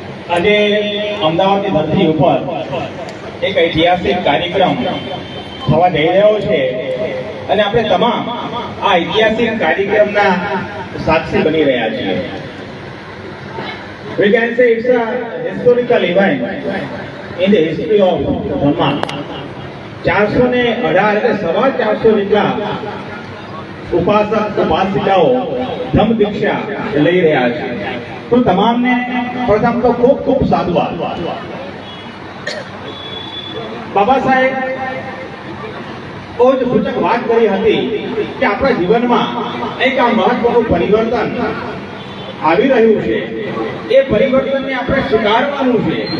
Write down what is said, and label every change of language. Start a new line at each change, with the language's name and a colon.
Gujarati: આજે અમદાવાદની ધરતી ઉપર એક ઐતિહાસિક કાર્યક્રમ થવા જઈ રહ્યો છે અને આપણે તમામ આ ઐતિહાસિક કાર્યક્રમના સાક્ષી બની રહ્યા છીએ।
English: We can say it's a historical event in the history of Dhamma।
Gujarati: 418 એટલે 450 જેટલા ઉપાસક ઉપાસિકાઓ ધમ્મ દીક્ષા લઈ રહ્યા છે। તો તમામને પ્રથમ તો ખૂબ ખૂબ સાધુવાદ। બાબા સાહેબ બહુ જ સૂચક વાત કરી હતી કે આપણા જીવનમાં એક આ મહત્વનું પરિવર્તન આવી રહ્યું છે, એ પરિવર્તનને આપણે સ્વીકારવાનું છે